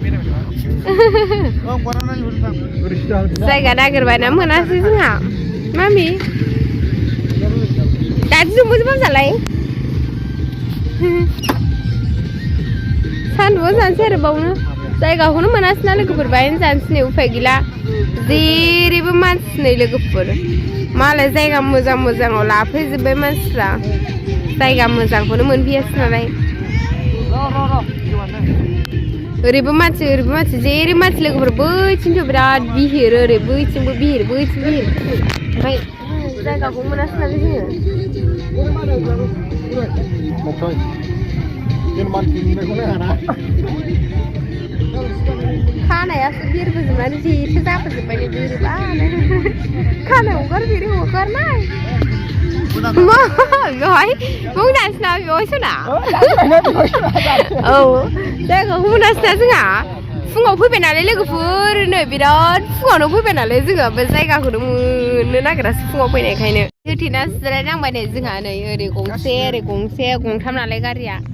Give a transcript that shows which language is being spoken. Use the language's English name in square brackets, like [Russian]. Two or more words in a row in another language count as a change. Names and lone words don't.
[Bodo] जायगा नागिरबायना मोनासै जोंहा मामि दादि जोंबो जालाय सानदुंआव जानोसै आरो बावनो जायगाखौनो मोनासै ना लोगोफोर बाहायनो जानोसै नै उफाय गैला जेरैबो मानसि नै लोगोफोर मालाय जायगा मोजाङाव लाफैजोब्बाय मानसिफ्रा जायगा मोजांखौनो मोनफैयासै नालाय ओरैबो मानसि जेरै मानसि लोगोफोर बैथिंथ' बिराद बिहिर ओरै बैथिंबो बिहिर ओमफ्राय जायगाखौ मोनासै नालाय जोङो [Vietnamese] Thôi nhưng mà thì nó có lẽ là [Bodo] खानायासो बिरबोजोबनानै जेथो जाबोजोब्बाय नै बोरैबा खानायाव बिरि हगारनाय बेवहाय मुंदांसिना बेवहायसो ना औ जायगाखौ मुंदांसिना जोंहा फुङाव फैबाय नालाय लोगोफोर नै बिराद फुङावनो फैबाय नालाय जोङो बे जायगाखौनो मोननो नागिरासो फुङाव फैनायखायनो होथेना जिरायनांबाय नै जोंहा नै ओरै गंसे गंथाम नालाय गारिया